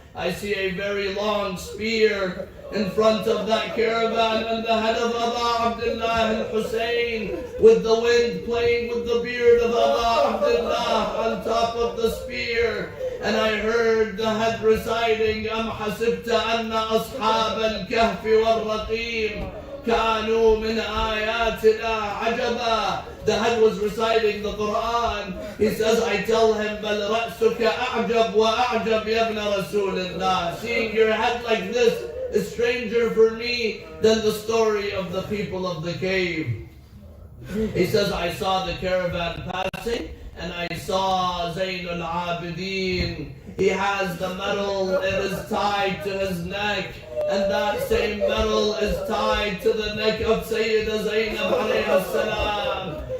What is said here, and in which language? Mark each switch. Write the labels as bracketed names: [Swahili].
[English] I see a very long spear in front of that caravan, and the head of Aba Abdullah al-Hussein, with the wind playing with the beard of Aba Abdullah on top of the spear. And I heard the head reciting, [Arabic] Am hasibta anna ashab al-kahfi wal-raqim كانوا من آياتنا عجبا. [English] The head was reciting the Quran. He says, I tell him, [Arabic] بل رأسك أعجب وأعجب يا ابن رسول الله. [English] Seeing your head like this is stranger for me than the story of the people of the cave. He says, I saw the caravan passing, and I saw Zayn al-Abidin. He has the medal, it is tied to his neck, and that same medal is tied to the neck of Sayyida Zainab alayhi salam.